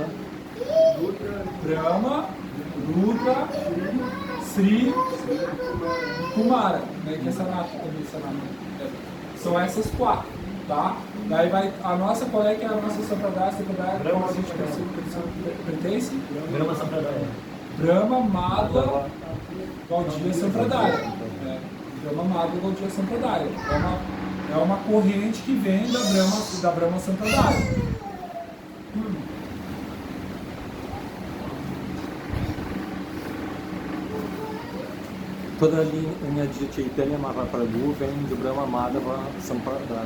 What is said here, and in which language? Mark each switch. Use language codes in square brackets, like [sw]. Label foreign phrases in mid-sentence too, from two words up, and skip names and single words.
[pt] Brahma, Rudra, Sri e Kumara, né? Que é Sanatana também, Sanatana. São essas 4, tá? Daí vai a nossa, qual é que é a nossa Sampradaya? Sampradaya, qual a gente pertence? Brahma Sampradaya. Brahma, Madhava, Gaudiya Sampradaya. Brahma, Madhava, Gaudiya Sampradaya. É uma corrente que vem da Brahma Sampradaya. toda a linha de Chaitanya Mahaprabhu vem do Brahma Madhava Sampradaya.